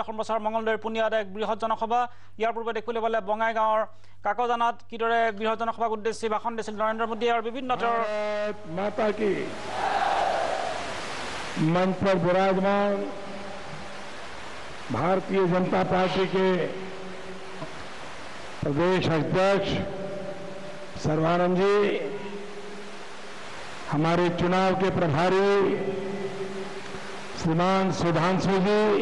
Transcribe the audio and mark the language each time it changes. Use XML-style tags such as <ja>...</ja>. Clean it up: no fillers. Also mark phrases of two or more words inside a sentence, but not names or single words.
<as>সম্প্ৰচাৰ মঙলদৈৰ পুনিয়াত এক বৃহৎ জনসভা ইয়াৰ পূৰ্বে দেখিবলৈ পালে বঙাইগাঁৱৰ কাকজানাত কিদৰে বৃহৎ জনসভাক উদ্দেশ্যি ভাষণ দিছিল নৰেন্দ্ৰ মোদী আৰু বিভিন্ন</as> <hi>माता की मंच पर विराजमान भारतीय जनता पार्टी के प्रदेश अध्यक्ष सर्वानंद जी, हमारे चुनाव के प्रभारी श्रीमान सुधांशु जी</hi>